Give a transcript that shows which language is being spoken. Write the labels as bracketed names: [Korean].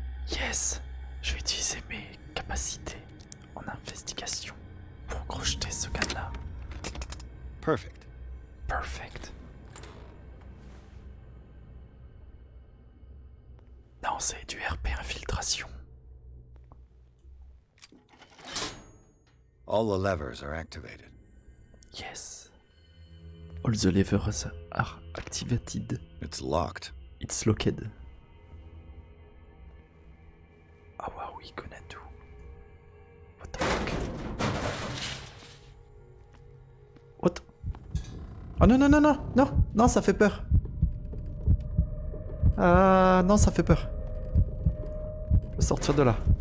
[French] Yes, je vais utiliser mes capacités en investigation pour crocheter ce gars-là. [English] Perfect. Perfect. [French] Non, c'est du RP infiltration. [English] All the levers are activated. Yes. All the levers are activated. It's locked. It's locked. [French] Ah waouh, il connaît tout. [English] What the fuck? [French] What? Oh non, non, non, non, non, non, ça fait peur. Ah non, ça fait peur. Je vais sortir de là.